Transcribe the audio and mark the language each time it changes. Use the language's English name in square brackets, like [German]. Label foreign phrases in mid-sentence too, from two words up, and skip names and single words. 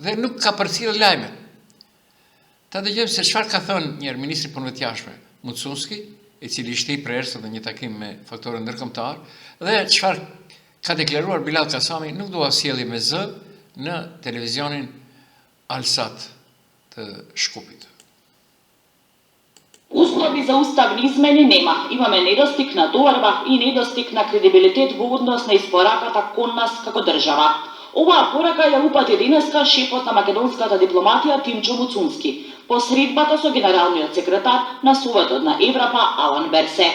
[Albanian] Dhe nuk ka përcjell lajme. Ta dëgjojmë se çfarë ka thënë njëherë ministri i punëve të jashtme, Mucunski, i cili ishte i prerë në një takim me faktorë ndërkombëtar, dhe çfarë ka deklaruar Bilal Kasami, nuk dua sjellje me zë në televizionin Alsat të Shkupit. [Macedonian] Услови за уставни измени нема. Имаме недостиг на доверба и недостиг на кредибилитет во однос на испораката кон нас како држава. Оваа порака ја упати денеска шефот на македонската дипломатија Тимчо Муцунски, по средбата со генералниот секретар на Советот на Европа Алан Берсе.